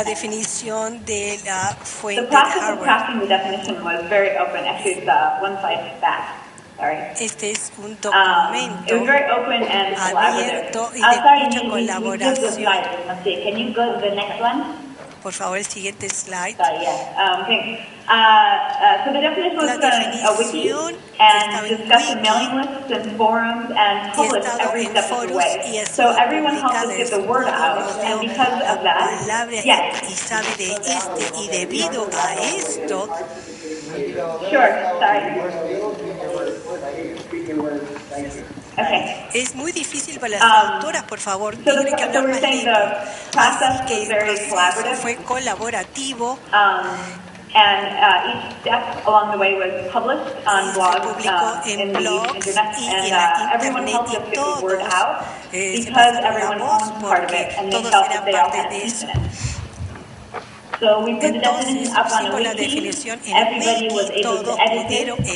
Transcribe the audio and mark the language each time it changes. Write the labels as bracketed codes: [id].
[es] La definición de la fuente [en] the process of crafting the definition was very open. Actually, it's one slide back. Sorry. [es] Este es un documento [en] it was very open and [es] abierto y de mucha colaboración. [en] Can you go to the next one? [es] Por favor, el siguiente slide. [en] Sorry, yeah. Okay. So the definition was a wiki and discussed in mailing lists and forums and published every step of the way. So everyone helped us get the word out, and because of that, yes. [es] Y sabe de este y debido a esto. [en] Sure. Sorry. Okay. [es] Es muy difícil para las autoras, por favor, tienen que hablar más lento. Así que el proceso fue colaborativo. [en] And each step along the way was published on blogs in the internet, and everyone helped us get the word out because everyone owned part of it, and they felt that they all had a piece in it. So we put the definition up on a wiki. Everybody was able to edit it.